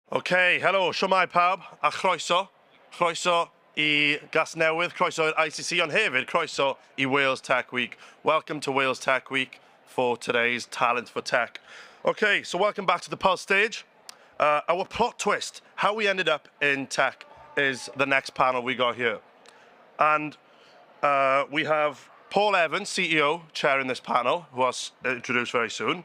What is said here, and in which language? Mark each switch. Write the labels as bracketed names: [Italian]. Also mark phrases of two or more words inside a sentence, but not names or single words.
[Welsh] Okay, helo, siwmai pawb, a chroeso. Chroeso I gas newydd, croeso i'r ICC, ond hefyd croeso I Wales Tech Week. [English] Welcome to Wales Tech Week for today's Talent4Tech. Okay, so welcome back to the Pulse stage. Our plot twist, how we ended up in tech, is the next panel we got here. And we have Paul Evans, CEO, chairing this panel, who I'll introduce very soon.